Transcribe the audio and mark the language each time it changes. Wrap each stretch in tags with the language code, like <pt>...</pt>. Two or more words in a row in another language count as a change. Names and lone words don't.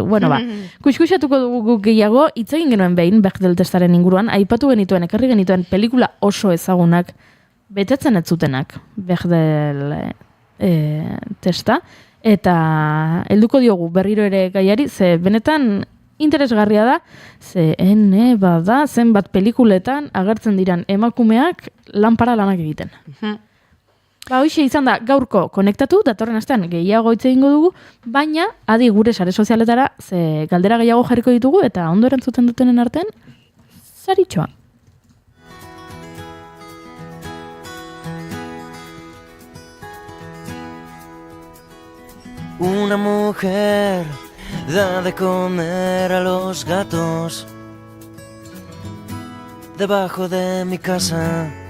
<eu>Bueno, kuskuxatuko dugu gehiago, hitz egin genuen behin Bechdel testaren inguruan, aipatu genituen, ekarri genituen pelikula oso ezagunak, betetzen ez zutenak Bechdel testa, eta helduko diogu berriro ere gaiari, ze benetan interesgarria da, ze bada zenbat pelikuletan agertzen diran emakumeak lanpara lanak egiten. Hoxe izan da gaurko konektatu, datorren astean gehiago hitz egingo dugu, baina adi gure sare sozialetara ze galdera gehiago jarriko ditugu eta ondo erantzuten dutenen artean saritxoa.</eu> <es>Una mujer da de comer a los gatos debajo de mi casa.</es>